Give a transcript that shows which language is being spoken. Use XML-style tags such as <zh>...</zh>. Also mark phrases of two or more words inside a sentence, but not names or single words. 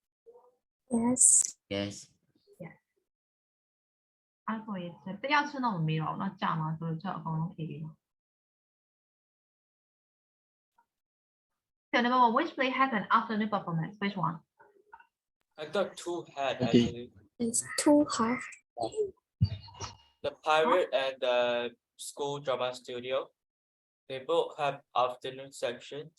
<en>Yes. Yes.</en> <my>အဲ့ဆိုရင်တရားချင်းတော့မမေးတော့ဘူးเนาะကြာမှာဆိုတော့ကျွန်တော်အကုန်လုံးဖြေပြီးတော့</my> <en>So number 1, which play has an afternoon performance? Which one? I got two had actually. It's too hard. The Pirate and the School Drama Studio. They both have afternoon sections.</en>